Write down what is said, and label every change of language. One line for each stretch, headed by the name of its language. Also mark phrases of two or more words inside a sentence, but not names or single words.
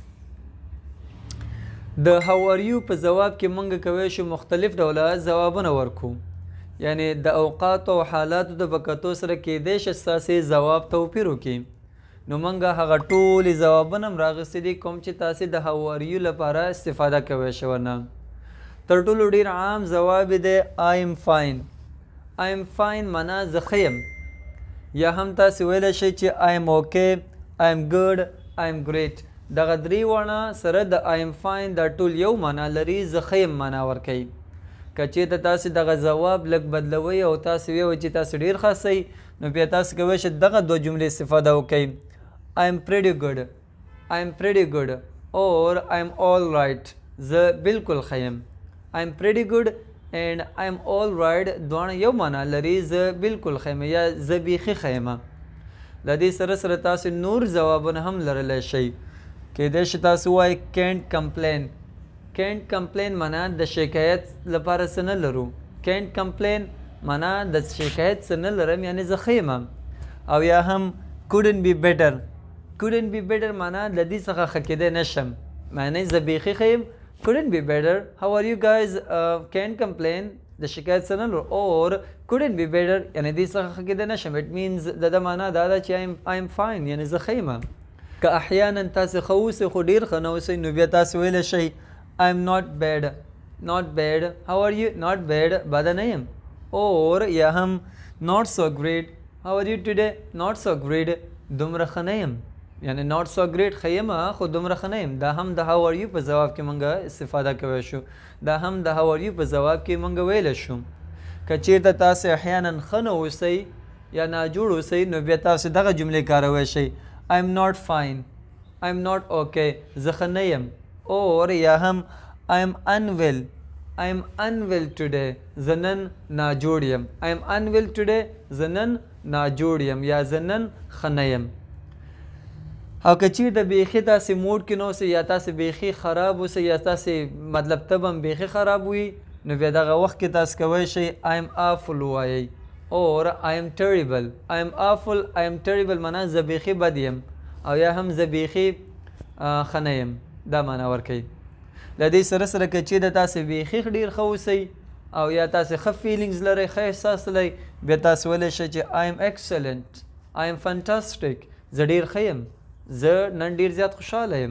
Pashto: د
English: how are you
Pashto: په ځواب کې موږ کولی شو مختلف ډوله ځوابونه ورکو، یعنی د اوقاتو او حالاتو د په کتو سره کیدای شي ستاسې ځواب توپیر وکړي. نو موږ هغه ټولې ځوابونه هم راغوستي دي کوم چې تاسې د
English: how are you
Pashto: لپاره استفاده کوی شو نه. تر ټولو ډیر عام ځواب دی
English: I am fine. I am fine
Pashto: معنا زه ښه یم، یا هم تاسې ویلی شئ چې
English: I am okay, I am good, I am great.
Pashto: دغه درې واړه سره د
English: I am fine
Pashto: دا ټول یو معنا لري، زه ښه یم معنا ورکوي. که چېرته تاسې دغه ځواب لږ بدلوئ او تاسې ویوئ چې تاسې ډېر ښه اسئ، نو بیا تاسې کولی شئ دغه دوه جملې استفاده وکئ.
English: I am pretty good, I am pretty good or I am all right.
Pashto: زه بالکل ښه یم.
English: I am pretty good and I am all right
Pashto: دواړه یو معنا لري، زه بالکل ښه یم یا زه بیخي ښه یم. له دې سره سره تاسې نور ځوابونه هم لرلی شئ. کیدای شي تاسې ووایئ
English: can't complain. can't complain
Pashto: معنا د شکایت لپاره څه نه لرو.
English: can't complain
Pashto: معنا د شکایت څه نه لرم، یعنی زه ښه یم. او یا هم
English: couldn't be better. couldn't be better
Pashto: معنا د دې څخه ښه کیدی نشم، معنی زه بیخي ښه یم.
English: couldn't be better, how are you guys, can't complain
Pashto: د شکایت څه نه لرو.
English: or couldn't be better
Pashto: یعنی دې څخه ښه کیدی نشم.
English: it means
Pashto: د ده معنا دا ده چې
English: I am fine
Pashto: یعنی زه ښه یم. که احیانا تاسې ښه اوسئ خو ډېر ښه نه اوسئ، نو بیا تاسې ویلی شئ
English: I am not bad. not bad, how are you, not bad
Pashto: بده نه یم.
English: or
Pashto: یا هم
English: not so great, how are you today, not so great
Pashto: دومره ښه نه یم، یعنی
English: not so great
Pashto: ښه یم خو دومره ښه نه یم.
English: دا هم د how are you په ځواب کې موږ استفاده کوی شو، دا هم د how are you په ځواب کې موږ ویلی شو. که چېرته تاسې احیانا ښه نه اوسئ یا ناجوړ اوسئ، نو بیا تاسې دغه جملې کاروی شئ. I am not fine, I am not okay
Pashto: زه ښه نه یم.
English: or
Pashto: یا هم
English: I am unwell, I am unwell today
Pashto: زه نن ناجوړ یم.
English: I am unwell today
Pashto: زه نن ناجوړ یم یا زه نن ښه نه یم. او که چېرته بیخي تاسې موډ کې نه اوسئ یا تاسې بیخي خراب اوسئ یا تاسې مطلب طب هم بیخي خراب وي، نو بیا دغه وخت کې تاسې کوی شئ
English: I am awful
Pashto: ووایئ.
English: or I am terrible. I am awful, I am terrible
Pashto: معنا زه بیخي بد یم، او یا هم زه بیخي ښه نه یم، دا معنا ورکوي. له دې سره سره که چېرته تاسې بیخي ډېر ښه اوسئ، او یا تاسې ښه فیلینګز لرئ، ښه احساس لرئ، بیا تاسې ویلی شئ چې
English: I am excellent, I am fantastic,
Pashto: زه ډېر ښه یم، زه نن ډېر زیات خوشحاله یم.